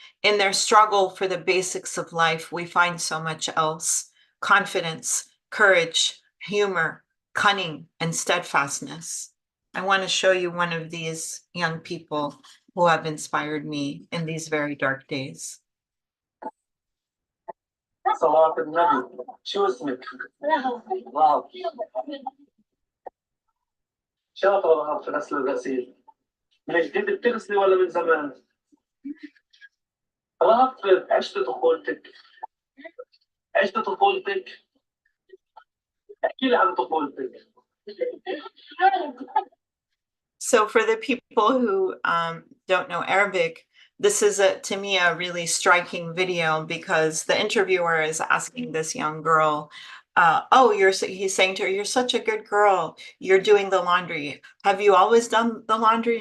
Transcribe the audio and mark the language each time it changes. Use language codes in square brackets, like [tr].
[en] In their struggle for the basics of life, we find so much else: confidence, courage, humor, cunning, and steadfastness. I want to show you one of these young people who have inspired me in these very dark days. [ar] صلاة النبي شو اسمك؟ رهب شاطرة رهب في غسل الغسيل من جديد بتغسلي ولا من زمان؟ رهب عشت طفولتك عشت طفولتك احكي لي عن طفولتك. [en] So for the people who don't know Arabic, this is to me a really striking video because the interviewer is asking this young girl, he's saying to her, you're such a good girl. You're doing the laundry. Have you always done the laundry?